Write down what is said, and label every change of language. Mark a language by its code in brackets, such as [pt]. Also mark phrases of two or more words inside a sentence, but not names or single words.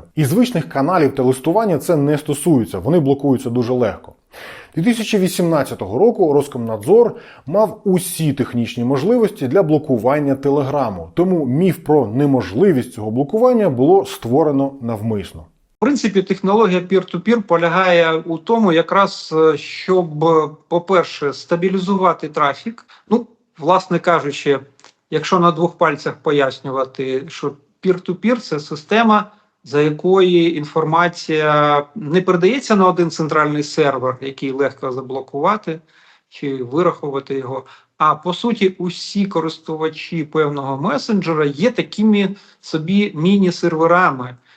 [uk] І звичних каналів та листування це не стосується, вони блокуються дуже легко. 2018 року Роскомнадзор мав усі технічні можливості для блокування Телеграму, тому міф про неможливість цього блокування було створено навмисно. В принципі, технологія peer-to-peer полягає у тому, якраз, щоб, по-перше, стабілізувати трафік. Власне кажучи, якщо на двох пальцях пояснювати, що peer-to-peer – це система, за якої інформація не передається на один центральний сервер, який легко заблокувати чи вирахувати його, а по суті усі користувачі певного месенджера є такими собі міні-серверами.